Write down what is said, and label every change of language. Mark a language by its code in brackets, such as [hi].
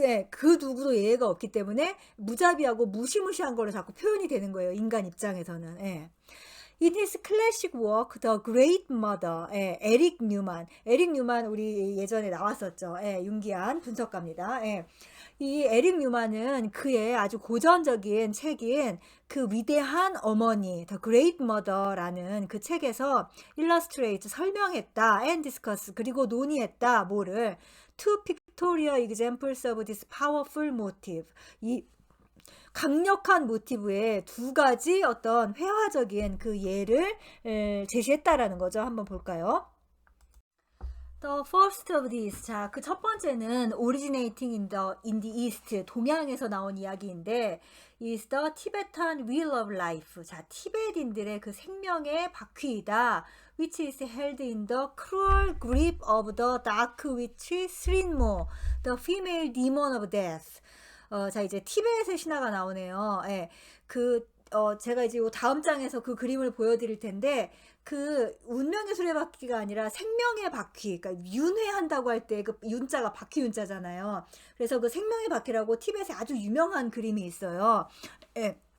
[ko] 그 누구도 예외가 없기 때문에 무자비하고 무시무시한 걸로 자꾸 표현이 되는 거예요. 인간 입장에서는. 예. [en] In his classic work, The Great Mother, [ko] 예, 에릭 뉴만 우리 예전에 나왔었죠. 예, 윤기한 분석가입니다. 예. 이 에릭 뉴만은 그의 아주 고전적인 책인 그 위대한 어머니, The Great Mother라는 그 책에서 illustrate, 설명했다, [en] and discuss, [ko] 그리고 논의했다, 뭐를 [en] two pictorial examples of this powerful motive. [ko] 이 강력한 모티브의 두 가지 어떤 회화적인 그 예를 제시했다라는 거죠. 한번 볼까요? [en] The first of these. [ko] 자, 그 첫 번째는 [en] originating in the east. [ko] 동양에서 나온 이야기인데 [en] is the Tibetan wheel of life. [ko] 자, 티베트인들의 그 생명의 바퀴이다. [en] which is held in the cruel grip of the dark witch Srinmo, the female demon of death. [ko] 자, 이제 티베트의 신화가 나오네요. 예. 제가 이제 요 다음 장에서 그 그림을 보여드릴 텐데, 그 운명의 수레바퀴가 아니라 생명의 바퀴, 그러니까 윤회한다고 할 때 그 윤자가 바퀴 윤자잖아요. 그래서 그 생명의 바퀴라고 티벳에 아주 유명한 그림이 있어요. 예.